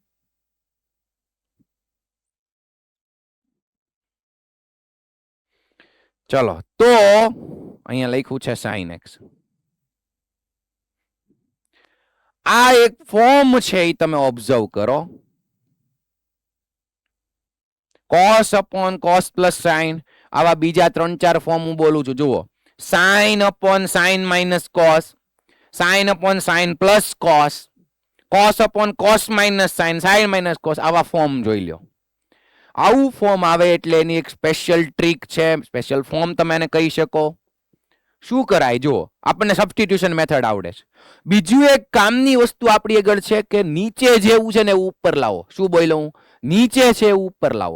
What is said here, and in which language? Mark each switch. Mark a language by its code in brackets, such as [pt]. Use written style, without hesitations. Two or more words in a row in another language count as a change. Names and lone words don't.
[gu] ચલો, તો અહીંયા લખ્યું છે sin x. આ એક ફોર્મ છે, એ તમે ઓબ્ઝર્વ કરો. [en] cos upon cos plus sin, [gu] આવા બીજા 3-4 ફોર્મ હું બોલું છું. જુઓ, [en] sin upon sin minus cos, sin upon sin plus cos, cos upon cos minus sin, sin minus cos. [gu] આવા ફોર્મ જોઈ લો. આવું ફોર્મ આવે એટલે એની એક [en] special trick [gu] છે, [en] special form [gu] તમે એને કહી શકો. શું કરાય જો આપણને [en] substitution method [gu] આવડે છે. બીજું એક કામની વસ્તુ આપણી આગળ છે કે નીચે જેવું છે ને એવું ઉપર લાવો. શું બોલ્યો હું? નીચે છે એવું ઉપર લાવો.